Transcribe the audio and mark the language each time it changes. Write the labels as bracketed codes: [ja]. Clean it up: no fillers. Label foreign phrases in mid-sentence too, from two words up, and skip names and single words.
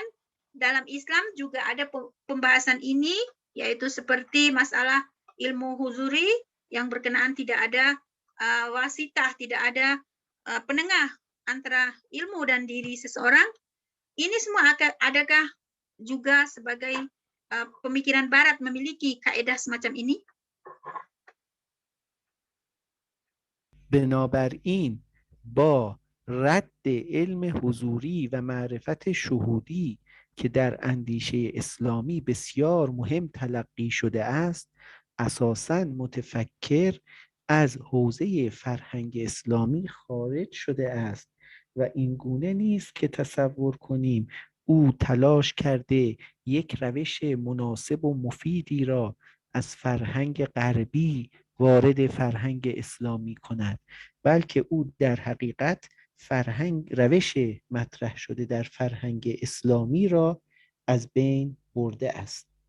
[id] Dalam Islam juga ada pembahasan ini, yaitu seperti masalah ilmu huzuri yang berkenaan tidak ada wasitah, tidak ada penengah antara ilmu dan diri seseorang. Ini semua adakah juga sebagai pemikiran Barat memiliki kaedah semacam ini? [fa] بنابراین با رد علم حضوری و معرفت شهودی که در اندیشه اسلامی بسیار مهم تلقی شده است، اساساً متفکر از حوزه فرهنگ اسلامی خارج شده است و این گونه نیست که تصور کنیم او تلاش کرده یک روش مناسب و مفیدی را از فرهنگ غربی وارد فرهنگ اسلامی کند، بلکه او در حقیقت روش مطرح شده در فرهنگ اسلامی را از بین برده است.